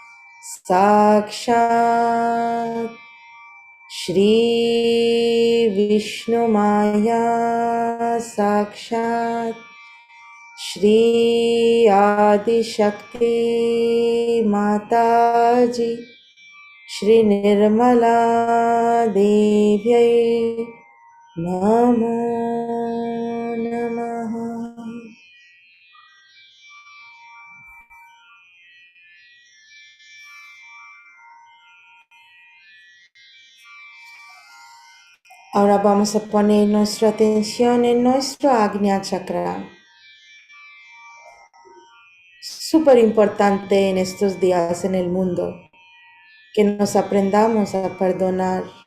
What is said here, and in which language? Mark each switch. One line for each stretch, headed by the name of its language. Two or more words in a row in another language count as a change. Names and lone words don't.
Sanskrit: साक्षात् श्री विष्णु माया साक्षात् श्री आदि शक्ति माताजी श्री निर्मला देव्यै नमो नमः.
Spanish: Ahora vamos a poner nuestra atención en nuestro Ajna Chakra. Súper importante en estos días en el mundo que nos aprendamos a perdonar.